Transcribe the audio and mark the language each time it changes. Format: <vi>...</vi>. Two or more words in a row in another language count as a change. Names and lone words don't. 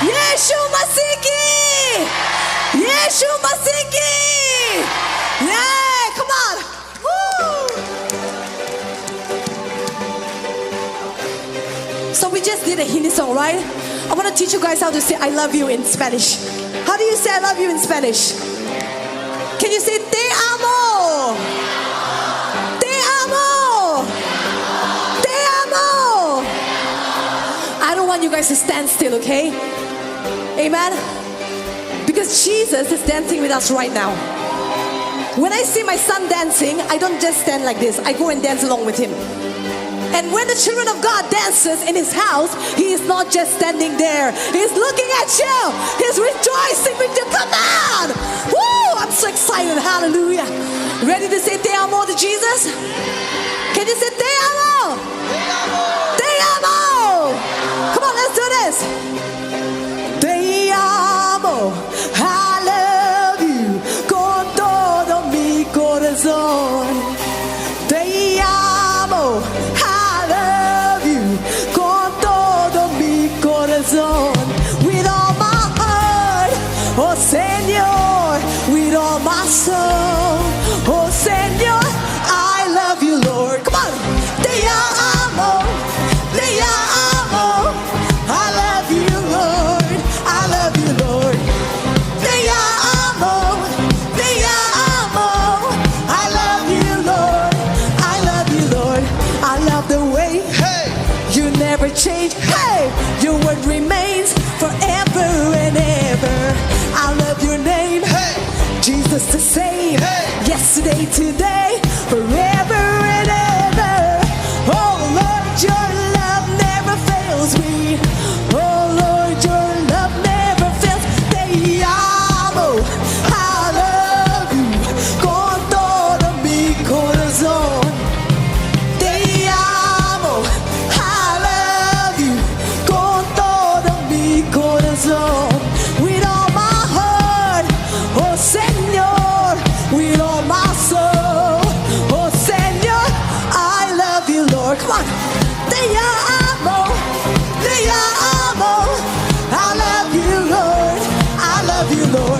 <hi>यीशु मसीह की, यीशु मसीह की।</hi> <en>Yeah, come on. Woo. So we just did a Hindi song, right? I want to teach you guys how to say I love you in Spanish. How do you say I love you in Spanish? Can you say</en> <es>te amo? Te amo. Te amo.</es> <en>I don't want you guys to stand still, okay? Amen? Because Jesus is dancing with us right now. When I see my son dancing, I don't just stand like this. I go and dance along with him. And when the children of God dances in his house, he is not just standing there. He's looking at you. He's rejoicing with you. Come on. Woo! I'm so excited. Hallelujah. Ready to say</en> <es>te amo</es> <en>to Jesus? Can you say</en> <es>te amo? Te amo.</es> <en>Come on, let's do this.</en> <es>Te amo.</es> <en>I love you</en> <es>con todo mi corazón. Te amo.</es> <en>With all my heart, oh Señor, with all my soul, oh Señor, I love you, Lord. Come on,</en> <es>te amo,</es> <en>I love you, Lord, I love you, Lord.</en> <es>Te amo,</es> <en>I love you, Lord, I love you, Lord. I love the way you never change. Hey, your word remains forever and ever. I love your name, Jesus the same. Yesterday, today, forever and ever. Oh Lord, your love never fails me. Oh Lord, your love never fails.</en> <es>Te amo,</es> <en>I love you</en> <es>con todo mi corazón. Te amo,</es> <en>I love you</en> <es>con todo mi corazón.</es> <en>With all my heart, oh Señor, with all my soul, oh Señor, I love you, Lord. Come on.</en> <es>Te amo,</es> <en>I love you, Lord, I love you, Lord.</en>